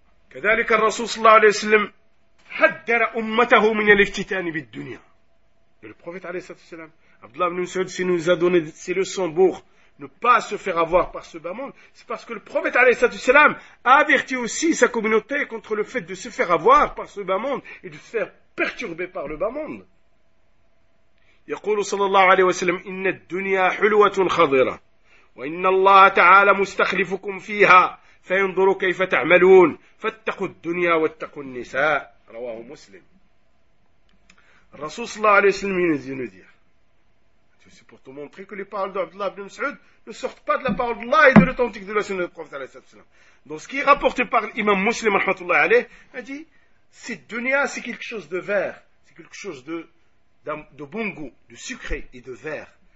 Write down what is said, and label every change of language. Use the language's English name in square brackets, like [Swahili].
[Arabic] كذلك الرسول صلى الله عليه وسلم حذر أمته من الافتتان بالدنيا. [French] Le prophète [Arabic] عليه الصلاة والسلام, [French] Abdullah ibn Mas'ud, s'il nous a donné ces leçons pour ne pas se faire avoir par ce bas monde, c'est parce que le prophète عليه الصلاة والسلام a averti aussi sa communauté contre le fait de se faire avoir par ce bas monde et de se faire perturber par le bas monde. [Arabic] يقول صلى الله عليه وسلم إن الدنيا حلوة خضرة وإن الله تعالى مستخلفكم فيها فينظر كيف تعملون فاتقوا الدنيا واتقوا النساء رواه مسلم. الرسول صلى الله عليه وسلم ينذر. [French] C'est pour te montrer que les paroles d'Abdullah ibn Mas'ud ne sortent pas de la parole d'Allah et de l'authentique de la sunna du prophète [Arabic] عليه الصلاة والسلام. [French] Dans ce qui est rapporté par l'imam Muslim rahmatullah alayh, il a dit cette dunya c'est quelque chose de vert, c'est quelque chose de bon goût, de sucré et de vert.